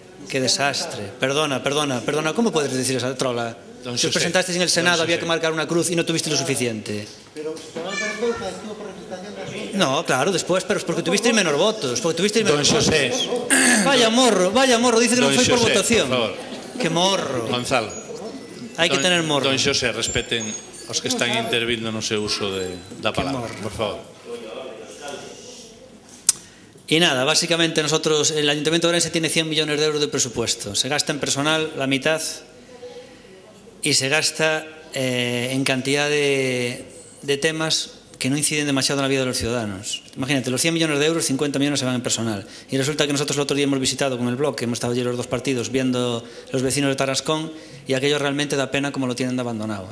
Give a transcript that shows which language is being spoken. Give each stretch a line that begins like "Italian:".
Spanish: Que desastre. Perdona, ¿cómo puedes decir esa trola? Si os presentasteis en el Senado había que marcar una cruz y no tuviste lo suficiente. No, claro, después, pero es porque tuvisteis menos votos. Don Xosé. Vaya morro, dice
Galician: que non foi por votación.
Spanish: Por favor. Que morro. Gonzalo.
Galician: Hai que tener morro. Don Xosé, respeten os que están intervindo no seu uso da palabra, por favor.
Spanish: Y nada, básicamente nosotros, el Ayuntamiento de Ourense tiene 100 millones de euros de presupuesto. Se gasta en personal la mitad y se gasta en cantidad de temas que no inciden demasiado en la vida de los ciudadanos. Imagínate, los 100 millones de euros, 50 millones se van en personal. Y resulta que nosotros el otro día hemos visitado con el bloque, hemos estado allí los dos partidos viendo los vecinos de Tarascón y aquello realmente da pena como lo tienen de abandonado.